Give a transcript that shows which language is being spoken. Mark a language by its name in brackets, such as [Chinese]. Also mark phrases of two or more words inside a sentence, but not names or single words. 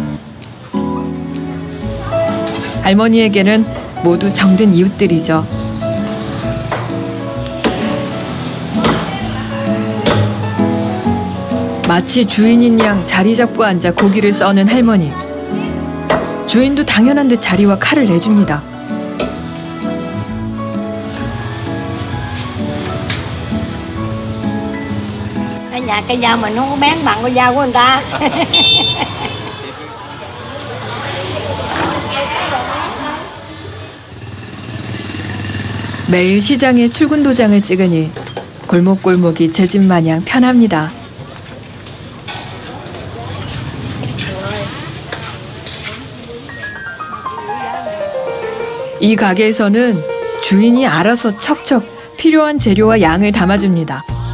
[Korean] 할머니에게는 모두 정든 이웃들이죠. 마치 주인인 양 자리 잡고 앉아 고기를 써는 할머니. 주인도 당연한 듯 자리와 칼을 내줍니다. [Vietnamese] Ở nhà cây dao mình không có bén bằng con dao của người ta. [Korean] 매일 시장에 출근 도장을 찍으니 골목골목이 제 집 마냥 편합니다. 이 가게에서는 주인이 알아서 척척 필요한 재료와 양을 담아줍니다.